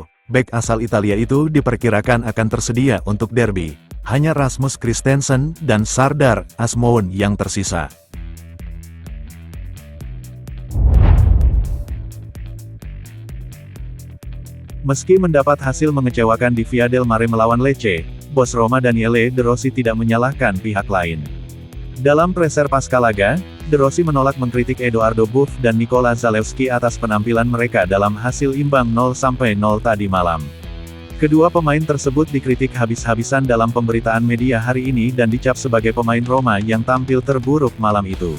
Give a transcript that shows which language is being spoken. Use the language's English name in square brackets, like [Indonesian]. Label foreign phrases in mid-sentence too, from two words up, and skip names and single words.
[Indonesian] Bek asal Italia itu diperkirakan akan tersedia untuk derby. Hanya Rasmus Christensen dan Sardar Asmoun yang tersisa. Meski mendapat hasil mengecewakan di Via del Mare melawan Lecce, bos Roma Daniele De Rossi tidak menyalahkan pihak lain. Dalam preser pasca laga, De Rossi menolak mengkritik Edoardo Buff dan Nikola Zalewski atas penampilan mereka dalam hasil imbang 0-0 tadi malam. Kedua pemain tersebut dikritik habis-habisan dalam pemberitaan media hari ini dan dicap sebagai pemain Roma yang tampil terburuk malam itu.